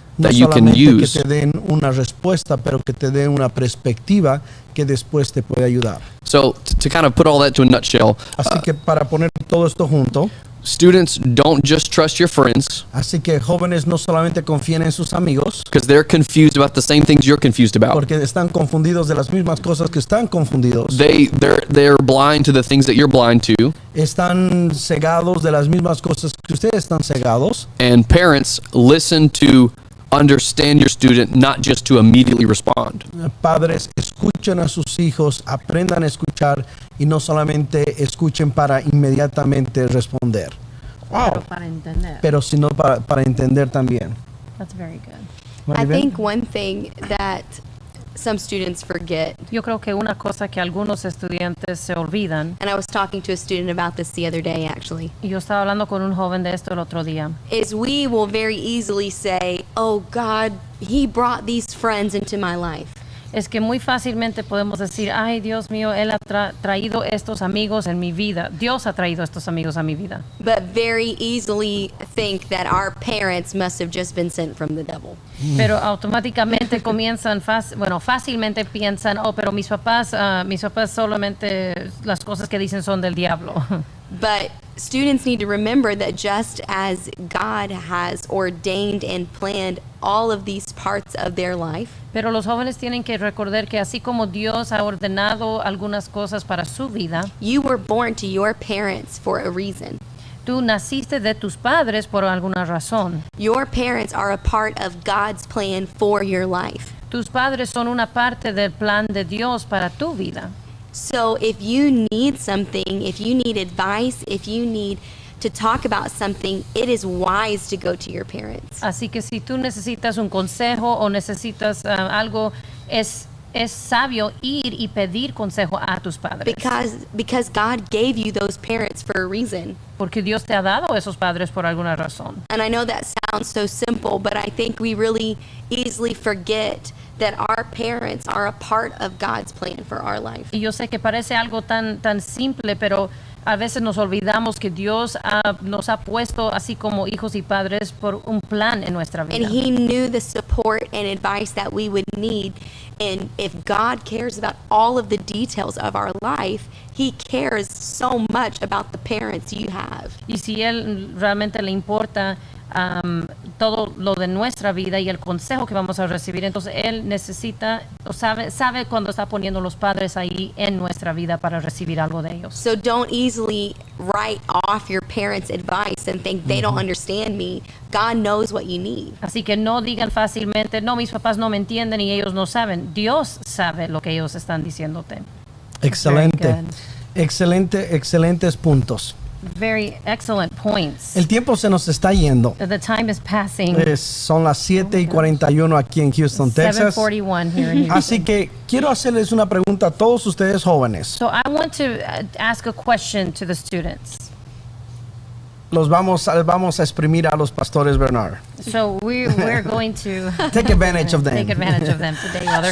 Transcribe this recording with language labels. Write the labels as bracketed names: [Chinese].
[Spanish] No [English] that you can [Spanish] solamente [English] use. [Spanish] que te den una respuesta, pero que te den una perspectiva que después te puede ayudar. [English] So to kind of put all that to a nutshell, [Spanish] Así que para poner todo esto junto, [English] students, don't just trust your friends [Spanish] así que jóvenes no solamente confíen en sus amigos, [English] because they're confused about the same things you're confused about. [Spanish] porque están confundidos de las mismas cosas que están confundidos. [English] They're blind to the things that you're blind to. [Spanish] Están cegados de las mismas cosas que ustedes están cegados. [English] And parents, listen to understand your student, not just to immediately respond. [Spanish] Padres, escuchen a sus hijos, aprendan a escuchar y no solamente escuchen para inmediatamente responder. Pero para entender. Pero sino para entender también. [English] That's very good. I Maribel? think one thing that some students forget, [Spanish] Yo creo que una cosa que algunos estudiantes se olvidan, [English] and I was talking to a student about this the other day actually, [Spanish] y yo estaba hablando con un joven de esto el otro día, [English] is we will very easily say, oh God, he brought these friends into my life. [Spanish] es que muy fácilmente podemos decir, ay Dios mío, Él ha traído estos amigos en mi vida, Dios ha traído estos amigos a mi vida. [English] But very easily think that our parents must have just been sent from the devil. [Spanish] Pero automáticamente comienzan, fácilmente piensan, oh, pero mis papás solamente las cosas que dicen son del diablo. [English] But students need to remember that just as God has ordained and planned all of these parts of their life, [Spanish] Pero los jóvenes tienen que recordar que así como Dios ha ordenado algunas cosas para su vida, [English] you were born to your parents for a reason. [Spanish] tú naciste de tus padres por alguna razón. [English] Your parents are a part of God's plan for your life. [Spanish] Tus padres son una parte del plan de Dios para tu vida. [English] So if you need something, if you need advice, if you need to talk about something, it is wise to go to your parents. [Spanish] Así que si tú necesitas un consejo o necesitas algo, es sabio ir y pedir consejo a tus padres. [English] Because God gave you those parents for a reason. [Spanish] Porque Dios te ha dado esos padres por alguna razón. [English] And I know that sounds so simple, but I think we really easily forget that our parents are a part of God's plan for our life. [Spanish] Y yo sé que parece algo tan simple, pero a veces nos olvidamos que Dios nos ha puesto así como hijos y padres por un plan en nuestra vida. [English] And He knew the support and advice that we would need. And if God cares about all of the details of our life, He cares so much about the parents you have. [Spanish] Y si Él realmente le importa todo lo de nuestra vida y el consejo que vamos a recibir, entonces Él necesita o sabe cuando está poniendo los padres ahí en nuestra vida para recibir algo de ellos. [English] So don't easily write off your parents' advice and think they don't understand me. God knows what you need. [Spanish] Así que no digan fácilmente, no, mis papás no me entienden y ellos no saben. Dios sabe lo que ellos están diciéndote. Excelente. [English] Very good. [Spanish] Excelentes puntos. [English] Very excellent points. [Spanish] El tiempo se nos está yendo. [English] The time is passing. [Spanish] Son las 7:41 aquí en Houston, Texas. [English] 7:41 here in Houston. [Spanish] Así que quiero hacerles una pregunta a todos ustedes jóvenes. [English] So I want to ask a question to the students. [Spanish] Los vamos a exprimir a los pastores Bernard. [English] So we're going to Take advantage of them. take advantage of them today while they're